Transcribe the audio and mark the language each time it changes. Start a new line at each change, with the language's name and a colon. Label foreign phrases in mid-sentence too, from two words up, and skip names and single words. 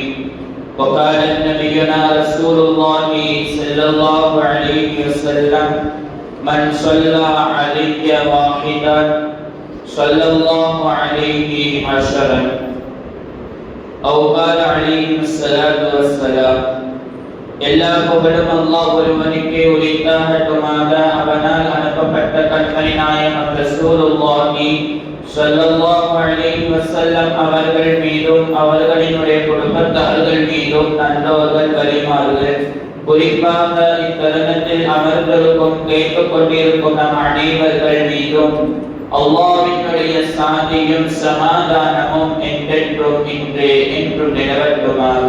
Arabic: وقال نبينا رسول الله صلى الله عليه وسلم من صلى علي واحدا صلى الله عليه عشرا أو قال عليه الصلاة والسلام.
Tamil: எல்லா புகழும் அல்லாஹ் ஒருவனுக்கே உரித்தாகட்டுமாக. அவனால் அனுப்பப்பட்ட கண்மணி நாயகம் ரசூலுல்லாஹி
Arabic: صلى الله عليه وسلم
Tamil: அவர்கள் மீதும் அவர்களினுடைய குடும்பத்தார்கள் மீதும் நல்லோர்கள் வலிமார்கள் குறிப்பாக இத்தருணத்தில் அமர்ந்திருக்கும் கேட்டுக் கொண்டிருக்கும் நம் அனைவர்கள் மீதும் அல்லாஹ்வினுடைய சாந்தியும் சமாதானமும் என்றென்றும் இன்றே என்றும் நிலவட்டுமாக.